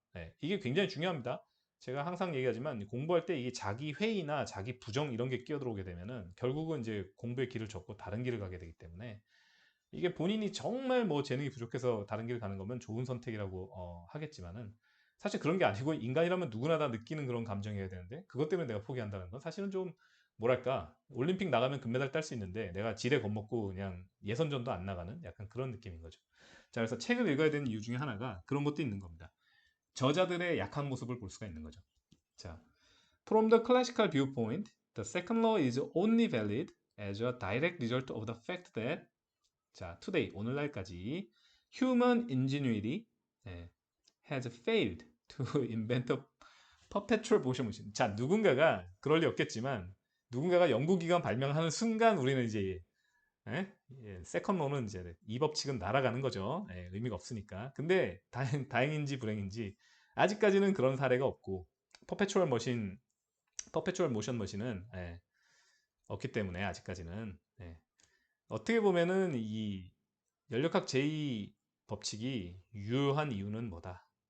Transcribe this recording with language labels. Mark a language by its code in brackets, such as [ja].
[ko] 네, 이게 굉장히 중요합니다. 제가 항상 얘기하지만 공부할 때 이게 자기 회의나 자기 부정 이런 게 끼어들어오게 되면은 결국은 이제 공부의 길을 접고 다른 길을 가게 되기 때문에 이게 본인이 정말 뭐 재능이 부족해서 다른 길을 가는 거면 좋은 선택이라고 하겠지만은 사실 그런 게 아니고 인간이라면 누구나 다 느끼는 그런 감정이어야 되는데 그것 때문에 내가 포기한다는 건 사실은 좀 뭐랄까 올림픽 나가면 금메달 딸 수 있는데 내가 지대 겁먹고 그냥 예선전도 안 나가는 약간 그런 느낌인 거죠. 자, 그래서 책을 읽어야 되는 이유 중에 하나가 그런 것도 있는 겁니다. 저자들의 약한 모습을 볼 수가 있는 거죠. [en] 자, from the classical viewpoint, the second law is only valid as a direct result of the fact that 자, today [ko] 오늘날까지 [en] human ingenuity has failed to invent a perpetual motion machine. [ko] 자, 누군가가 그럴 리 없겠지만 누군가가 연구기관 발명하는 순간 우리는 이제 세컨 로는 이제 이 법칙은 날아가는 거죠. 의미가 없으니까. 근데 다행인지 불행인지 아직까지는 그런 사례가 없고 퍼페추얼 모션 머신은 없기 때문에 아직까지는 어떻게 보면은 이 연력학 제2 법칙이 유효한 이유는 뭐다?